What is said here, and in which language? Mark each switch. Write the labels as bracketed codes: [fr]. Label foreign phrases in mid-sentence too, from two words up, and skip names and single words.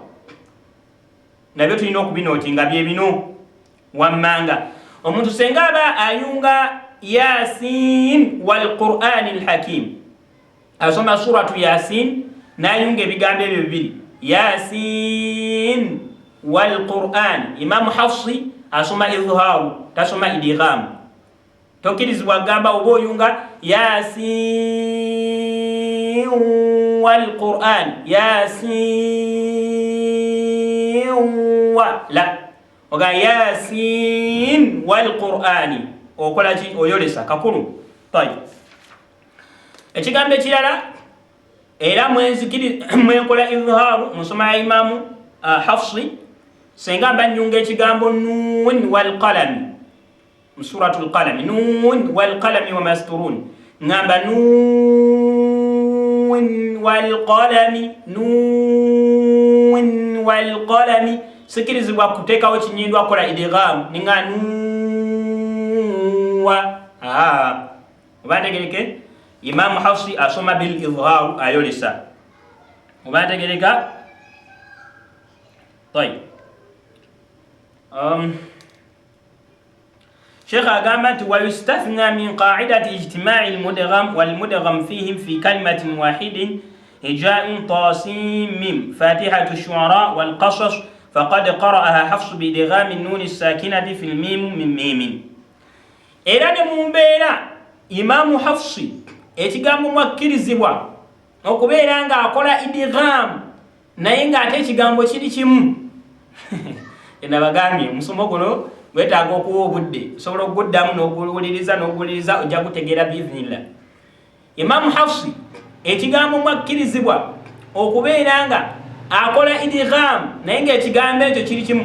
[lg] Nabyo tulina okubinootinga bye bino wammanga omuntu senga aba ayunga [ar] يس والقرآن الحكيم [lg] asoma [ar] سورة يس [lg] nayunga ebigambo ebyo bibiri [ar] يس والقرآن. [lg] Imam Hafsi asoma izhaaru tasoma idgham. Tokkirizibwa gamba oba oyunga [ar] يس والقرآن يس و لا [lg] oga [ar] يس والقرآن [lg] okola ki? Oyolesa kakulu. Tayi ekigambo ekirala era mwenkola izhaaru mu nsoma ya Imamu Hafsi senga mba nyunga ekigambo [ar] ن والقلم [lg] mu [ar] سورة القلم ن والقلم وما يسطرون [lg] ngamba [ar] ن والقلم [lg] sikirizibwa kuteekawo kinyindwa kola idgham ninga nuwa oba ntegereke. Imam Hafsi asoma [ar] بالإظهار [lg] ayolesa oba ntegereka. [ar] طيب شيخ أقامت ويستثنى من قاعدة اجتماع المدغم والمدغم فيهم في كلمة واحد هجاء طاسيم ميم فاتحة الشعراء والقصص فقد قرأها حفص بإدغام النون الساكنة في الميم من ميم. إذن مبينا إمام حفص [lg] ekigambo mwakkirizibwa okubeera nga akola idgham naye nga ate ekigambo kiri kimu. Nabagambye omusomo guno gwetaaga okuwa obudde osobola okuguddamu n'okuwuliriza ojja kutegeera biiznillah. Imam Hafsi ekigambo mwakkirizibwa okubeera nga akola idgham naye nga ekigambo ekyo kiri kimu.